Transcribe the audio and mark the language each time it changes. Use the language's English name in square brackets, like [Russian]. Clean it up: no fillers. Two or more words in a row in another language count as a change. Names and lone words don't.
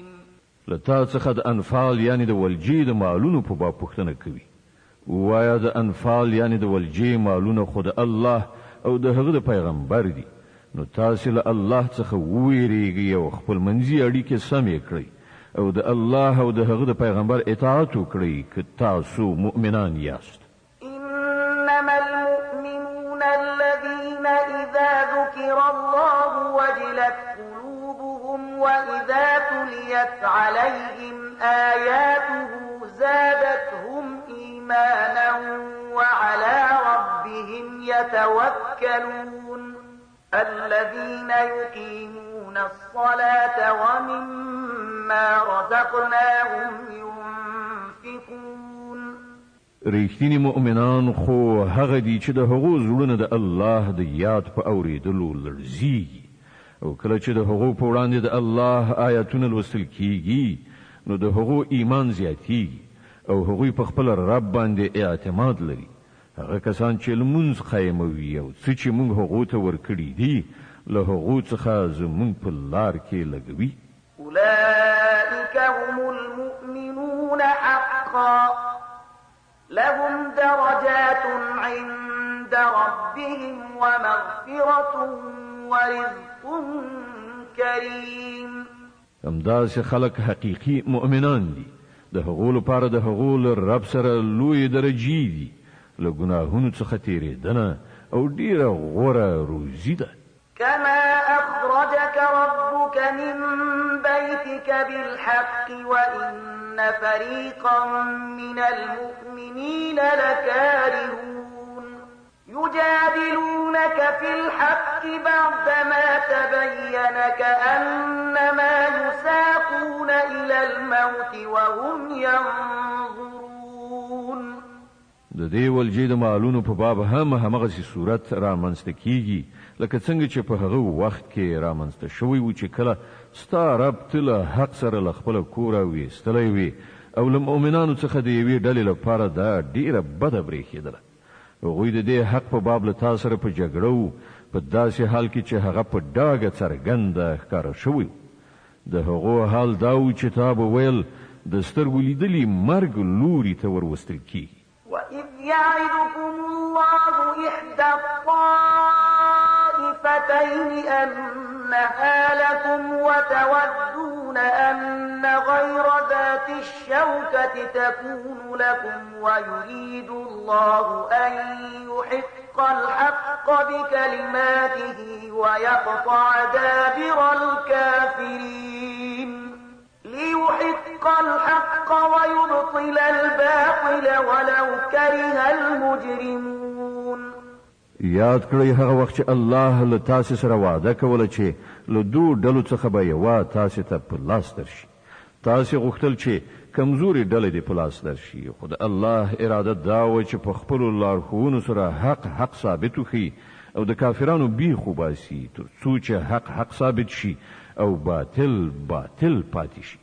[Pashto] لتا څخه د انفال یعنی د ولجې د مالونو په باب پوښتنه کوي وایا د انفال یعنی د ولجې مالونه خود الله او د هغه د پیغمبر دي نو تاسو له الله څخه وویریږئ او خپل منځي اړیکې سمې کړئ او د الله او د هغه د پیغمبر اطاعت وکړئ که تاسو مؤمنان یاست [Arabic] إنما المؤمنون الذين إذا ذكر الله وجلت قلوبهم وإذا تليت عليهم آياته زادتهم إيمانا وعلى ربهم يتوكلون الذين يقيمون الصلاة ومما رزقناهم ينفقون [Pashto] ریښتینی مؤمنان خو هغه دي چې د هغو زړونه د الله د یاد په اوریدلو لړزیږي او کله چې د هغو په وړاندې د الله آیاتونه لوستل کیږي نو د هغو ایمان زیاتیږي او هغوی په خپل رب باندې اعتماد لري هغه کسان چې لمونځ قایموي او څه چې موږ هغو ته ورکړي دي له هغو څخه زموږ په لار کې لګوي [Arabic] أولئك هم المؤمنون حقا لهم درجات عند ربهم ومغفرة ورزق كريم [Pashto] همداسې خلک حقیقي مؤمنان دي د هغو لپاره د هغو له رب سره لوی درجې دي له ګناهونو څخه تیریدنه او ډیره غوره روزي ده [Arabic] كما أخرجك ربك من بيتك بالحق وإن فريقا من المؤمنين لكارهون يجادلونك في الحق بعدما تبين كأنما يساقون إلى الموت وهم ينظرون [Pashto] د دې ولجې د مالونو په باب هم همغسې صورت رامنځته کیږي لکه څنګه چې په هغه وخت کې رامنځته شوی و چې کله ستا رب ته له حق سره له خپله کوره ویستلی وي او له مؤمنانو څخه د یوې ډلې لپاره دا ډیره بده برېښېدله. هغوی د دې حق په باب له تا سره په جګړه و په داسې حال کې چې هغه په ډاګه څرګنده ښکاره شوی و. د هغو حال دا و چې تا به ویل د سترګو لیدلي مرګ لوري ته وروستل کیږي. [Arabic] وَإِذْ يَعِدُكُمُ اللَّهُ إِحْدَى الطَّائِفَتَيْنِ أَنَّهَا لَكُمْ وَتَوَدُّونَ أَنَّ غَيْرَ ذَاتِ الشَّوْكَةِ تَكُونُ لَكُمْ وَيُرِيدُ اللَّهُ أَن يُحِقَّ الْحَقَّ بِكَلِمَاتِهِ وَيَقْطَعَ دَابِرَ الْكَافِرِينَ لِيُحِقَّ الْحَقَّ وَيُبْطِلَ الْبَاطِلَ وَلَوْ كَرِهَ الْمُجْرِمُونَ. [Pashto] یاد کړئ هغه وخت چې الله له تاسې سره وعده کوله چې له دوو ډلو څخه به یوه تاسې ته په لاس درشي. تاسې غوښتل چې کمزوري ډلې دې په لاس درشي، خو د الله اراده دا وه چې په خپلو لارښوونو سره حق ثابت وښي او د کافرانو بیخ وباسي تر څو چې حق ثابت شي او باطل پاتې شي.